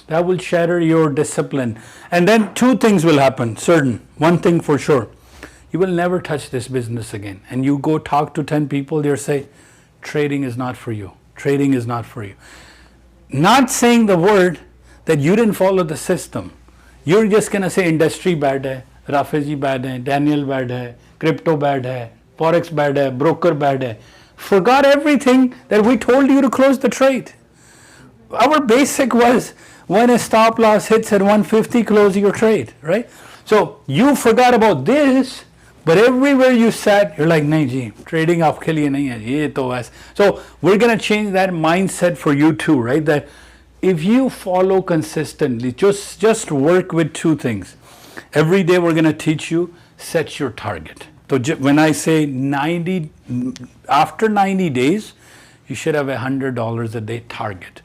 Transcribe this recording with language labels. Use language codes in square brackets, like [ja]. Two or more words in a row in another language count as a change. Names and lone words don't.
[en] That will shatter your discipline. And then two things will happen, certain. One thing for sure. You will never touch this business again. And you go talk to 10 people, they'll say, trading is not for you. Trading is not for you. Not saying the word that you didn't follow the system. You're just going to say industry bad hai, Rafay ji bad hai, Daniel bad hai, crypto bad hai, forex bad hai, broker bad hai. Forgot everything that we told you to close the trade. Our basic was, when a stop loss hits at 150, close your trade, right? So you forgot about this, but everywhere you sat, you're like, [hi] नहीं जी, trading आपके लिए नहीं है, ये तो ऐसे. [en] So we're going to change that mindset for you too, right? That if you follow consistently, just work with two things. Every day we're going to teach you, set your target. So when I say after 90 days, you should have $100 a day target.